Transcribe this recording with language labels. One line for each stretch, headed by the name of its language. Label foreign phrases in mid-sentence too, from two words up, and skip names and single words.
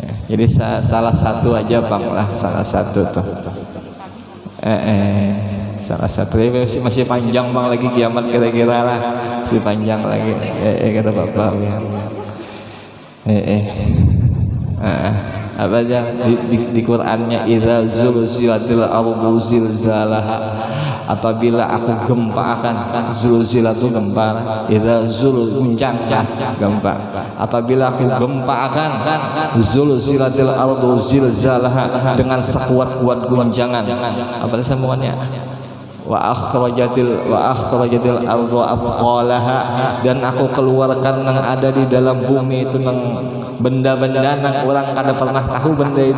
Indonesian: Jadi salah satu aja bang lah, salah satu tuh. Salah satu masih panjang bang lagi kiamat kira-kira lah, masih panjang lagi. Kata bapak ya. Apa aja di Qur'annya
Arabic: إذا زلزلت الأرض زلزالها,
Indonesian: apabila aku gempakan. Zulzilah itu gempa, idza guncang gempa. Apabila aku gempakan
Arabic: زلزلت الأرض زلزالها
Indonesian: dengan sekuat-kuat guncangan. Apa sambungannya?
Arabic: وأخرجت الأرض أثقالها,
Banjar: dan aku keluarkan yang ada di dalam bumi itu nang benda-benda nang orang kada pernah tahu benda itu.